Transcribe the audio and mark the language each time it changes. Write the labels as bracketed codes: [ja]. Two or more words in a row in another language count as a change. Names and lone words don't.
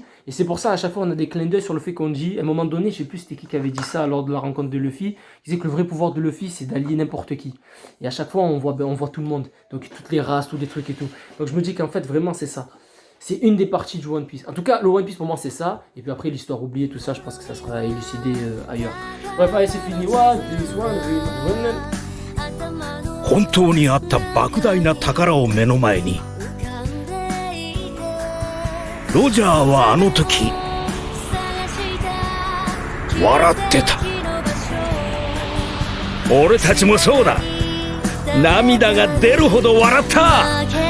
[fr] Et c'est pour ça, à chaque fois, on a des clins d'œil sur le fait qu'on dit, à un moment donné, je sais plus c'était qui avait dit ça lors de la rencontre de Luffy, il disait que le vrai pouvoir de Luffy, c'est d'allier n'importe qui. Et à chaque fois, on voit tout le monde. Donc, toutes les races, tous les trucs et tout. Donc, je me dis qu'en fait, vraiment, c'est ça. C'est une des parties du One Piece. En tout cas, le One Piece, pour moi, c'est ça. Et puis après, l'histoire oubliée, tout ça, je pense que ça sera élucidé ailleurs. Bref, allez, c'est fini. [en] One Piece, One Dream, [ja] 本当にあった莫大な宝を目の前にロジャーはあの時笑ってた。俺たちもそうだ。涙が出るほど笑った。